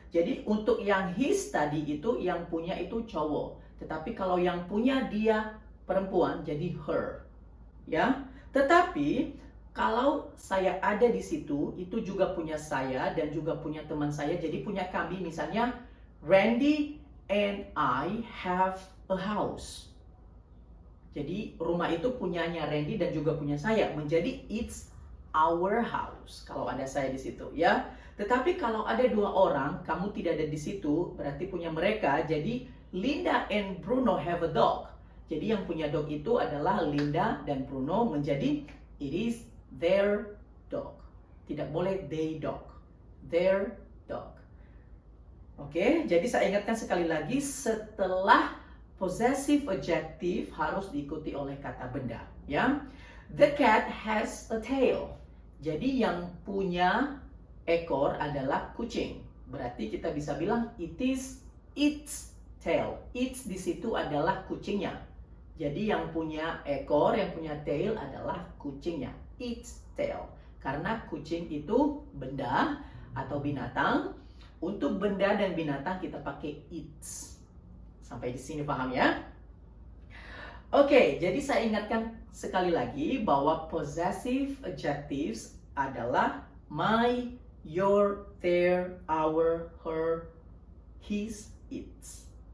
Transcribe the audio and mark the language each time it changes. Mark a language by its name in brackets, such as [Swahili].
[Indonesian] Jadi untuk yang his tadi itu yang punya itu cowok. Tetapi kalau yang punya dia perempuan jadi her, ya. Tetapi kalau saya ada di situ, itu juga punya saya dan juga punya teman saya, jadi punya kami. Misalnya [English] Randy and I have a house. [Indonesian] Jadi rumah itu punyanya Randy dan juga punya saya, menjadi [English] it's our house [Indonesian] kalau ada saya di situ, ya. Tetapi kalau ada dua orang, kamu tidak ada di situ, berarti punya mereka. Jadi [English] Linda and Bruno have a dog. [Indonesian] Jadi yang punya dog itu adalah Linda dan Bruno, menjadi [English] it is their dog. [Indonesian] Tidak boleh [English] they dog, their dog. [Indonesian] Oke, jadi saya ingatkan sekali lagi, setelah possessive adjective harus diikuti oleh kata benda, ya. [English] The cat has a tail. [Indonesian] Jadi yang punya ekor adalah kucing. Berarti kita bisa bilang [English] it is its tail. [Indonesian] Its di situ adalah kucingnya. Jadi yang punya ekor, yang punya tail adalah kucingnya. Its tail. Karena kucing itu benda atau binatang. Untuk benda dan binatang kita pakai its. Sampai di sini paham ya? Oke, jadi saya ingatkan sekali lagi bahwa possessive adjectives adalah my, your, their, our, her, his, its.